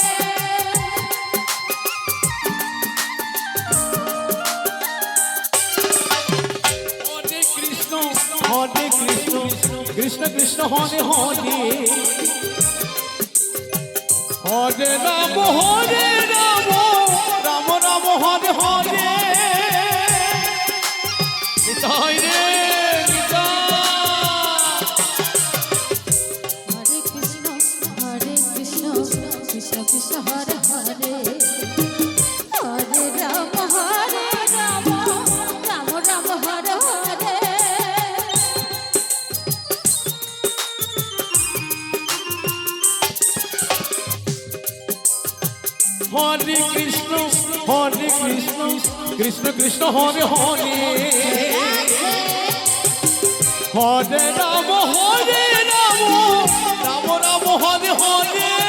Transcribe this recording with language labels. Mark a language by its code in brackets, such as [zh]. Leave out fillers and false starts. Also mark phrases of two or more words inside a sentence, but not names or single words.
[sa] হরে কৃষ্ণ হরে কৃষ্ণ, কৃষ্ণ কৃষ্ণ হরে হরে, হরে রাম হরে রাম, রাম রাম হরে হরে। [bn] নিতাই রে নিতাই। [sa] Hare Krishna, Hare Krishna, Krishna Krishna, Hare Hare. Hare Rama, Hare Rama, Rama Rama, Hare Hare. হরে কৃষ্ণ হরে কৃষ্ণ, কৃষ্ণ কৃষ্ণ হরে হরে, হরে রাম হরে রাম, রাম রাম হরে হরে।